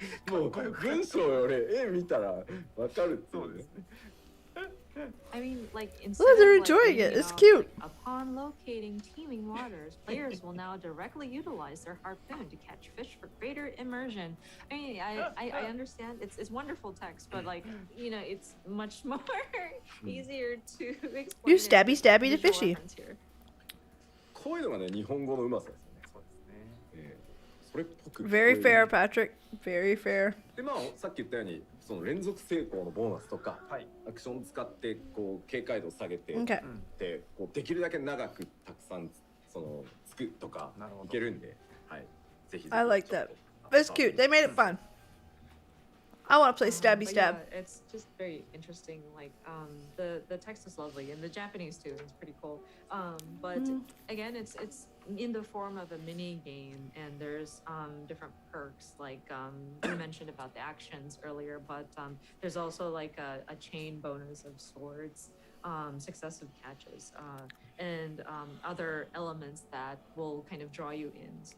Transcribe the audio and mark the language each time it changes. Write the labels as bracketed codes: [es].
[ja] もう文章より絵見たらわかる。そうですね。 [en] I mean, like, Oh, they're enjoying it. It's cute. Upon locating teeming waters, players will now directly utilize their harpoon to catch fish for greater immersion. I mean, I understand it's wonderful text, but like, you know, it's much more easier to explain. You stabby to fishy. [ja] こういうのがね、日本語のうまさですよね。そうですね。それっぽく。 [en] Very fair, Patrick. Very fair. [ja] で、まあ、さっき言ったように、その連続成功のボーナスとか、アクション使ってこう警戒度を下げて、でこうできるだけ長くたくさんそのつくとかいけるんで、はい、ぜひ。 [en] I like that. It's cute. They made it fun. I want to play stabby stab. Yeah, it's just very interesting. Like the text is lovely, and the Japanese too. It's pretty cool. But again, it's in the form of a mini game, and there's different perks. Like you mentioned about the actions earlier, but there's also like a chain bonus of swords, successive catches, and other elements that will kind of draw you in.